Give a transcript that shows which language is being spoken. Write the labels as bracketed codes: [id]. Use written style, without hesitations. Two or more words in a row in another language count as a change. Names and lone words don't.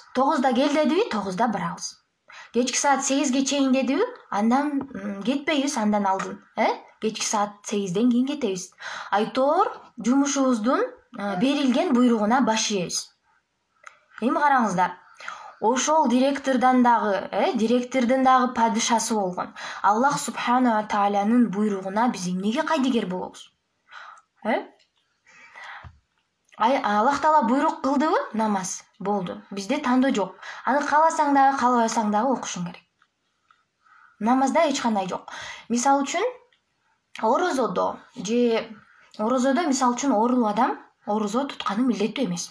[ky] 9-да кел дедиби, 9-да барабыз. Кечки саат 8-ге чейин дедиби, андан кетпейбиз, андан алдын. Кечки саат 8-ден кийин кетебиз. Айтор жумушубуздун берилген буйругуна баш ийебиз. Эми караңыздар. Ошол директордун дагы падышасы болгон Аллах [ar] سبحانه وتعالى [ky] буйругуна биз эмнеге кайдыгер болобуз? Аллах Таала буйрук кылдыбы? Намаз. Болду. Бизде тандоо жок. Аны кааласаң дагы, каалабасаң дагы окушуң керек. Намазда эч кандай жок. Мисал үчүн, орозодо мисал үчүн оорулуу адам орозо тутканы милдеттүү эмес.